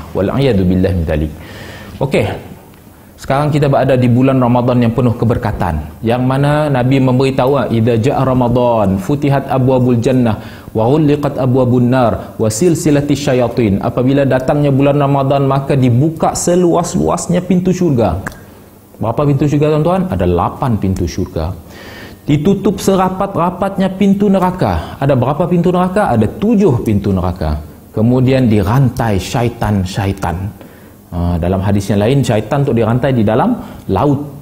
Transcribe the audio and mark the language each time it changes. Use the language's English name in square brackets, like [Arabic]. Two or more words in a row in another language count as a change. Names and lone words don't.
[Arabic] والعياذ بالله من ذلك. [Malay] Okey. Sekarang kita berada di bulan Ramadan yang penuh keberkatan, yang mana Nabi memberitahu, [Arabic] إذا جاء رمضان فتحت أبواب الجنة وغلقت أبواب النار وسلسلت الشياطين. [Malay] Apabila datangnya bulan Ramadan, maka dibuka seluas-luasnya pintu syurga. Berapa pintu syurga, tuan-tuan? Ada 8 pintu syurga. Ditutup serapat-rapatnya pintu neraka. Ada berapa pintu neraka? Ada 7 pintu neraka. Kemudian dirantai syaitan-syaitan. Dalam hadis yang lain, syaitan tu dirantai di dalam laut.